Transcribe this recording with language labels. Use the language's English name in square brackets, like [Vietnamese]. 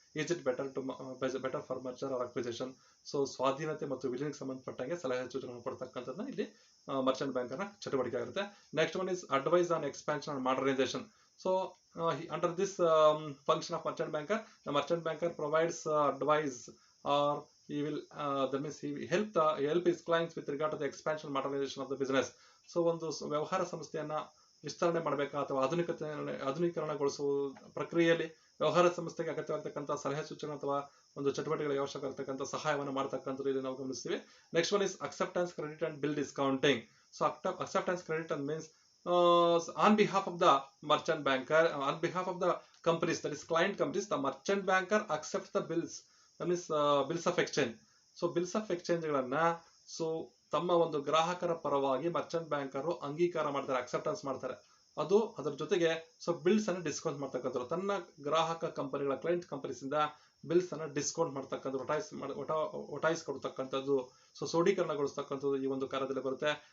[English] Is it better for merger or acquisition? [Kannada] So ಸ್ವಾಧೀನತೆ ಮತ್ತು ವಿಲೀನಕ್ಕೆ ಸಂಬಂಧಪಟ್ಟಂಗೆ ಸಲಹೆ ಸೂಚನೆಗಳನ್ನು ಕೊಡ್ತಕ್ಕಂಥದ್ದನ್ನ ಇಲ್ಲಿ ಮರ್ಚೆಂಟ್ ಬ್ಯಾಂಕರ್ನ ಚಟುವಟಿಕೆ ಆಗಿರುತ್ತೆ. [English] Next one is advice on expansion and modernisation. So under this function of merchant banker provides advice, or he will that means he help his clients with regard to the expansion and modernization of the business. [Kannada] So ಒಂದು ವ್ಯವಹಾರ ಸಂಸ್ಥೆಯನ್ನ ವಿಸ್ತರಣೆ ಮಾಡಬೇಕಾ ಅಥವಾ ಆಧುನೀಕರಣಗೊಳಿಸುವ ಪ್ರಕ್ರಿಯೆಯಲ್ಲಿ ವ್ಯವಹಾರ ಸಂಸ್ಥೆಗೆ ಅಗತ್ಯವಾಗಿರತಕ್ಕಂಥ ಸಲಹೆ ಸೂಚನೆ ಅಥವಾ ಒಂದು ಚಟುವಟಿಕೆಗಳಿಗೆ ಅವಶ್ಯಕವಾಗಿರತಕ್ಕಂಥ ಸಹಾಯವನ್ನು ಮಾಡತಕ್ಕಂಥದ್ದು ಇಲ್ಲಿ ನಾವು ಗಮನಿಸ್ತೀವಿ. [English] Next one is acceptance credit and bill discounting. So acceptance credit and means on behalf of the merchant banker, on behalf of the companies, that is client companies, the merchant banker accepts the bills, that means bills of exchange. So bills of exchange [Kannada] ಗಳನ್ನ so ತಮ್ಮ ಒಂದು ಗ್ರಾಹಕರ ಪರವಾಗಿ Merchant banker ಅಂಗೀಕಾರ ಮಾಡ್ತಾರೆ, acceptance ಮಾಡ್ತಾರೆ. ಅದರ ಜೊತೆಗೆ ಸೊ ಬಿಲ್ಸ್ ಅನ್ನು ಡಿಸ್ಕೌಂಟ್ ಮಾಡ್ತಕ್ಕಂಥದ್ದು, ತನ್ನ ಗ್ರಾಹಕ ಕಂಪನಿಗಳ ಕ್ಲೈಂಟ್ ಕಂಪನೀಸ್ ಇಂದ ಬಿಲ್ಸ್ ಅನ್ನ ಡಿಸ್ಕೌಂಟ್ ಮಾಡ್ತಕ್ಕಂಥದ್ದು, ಒಟಾಯಿಸ್ ಕೊಡ್ತಕ್ಕಂಥದ್ದು, ಸೊ ಸೋಡೀಕರಣಗೊಳಿಸ್ತಕ್ಕಂಥದ್ದು ಈ ಒಂದು ಕಾರ್ಯದಲ್ಲಿ ಬರುತ್ತೆ.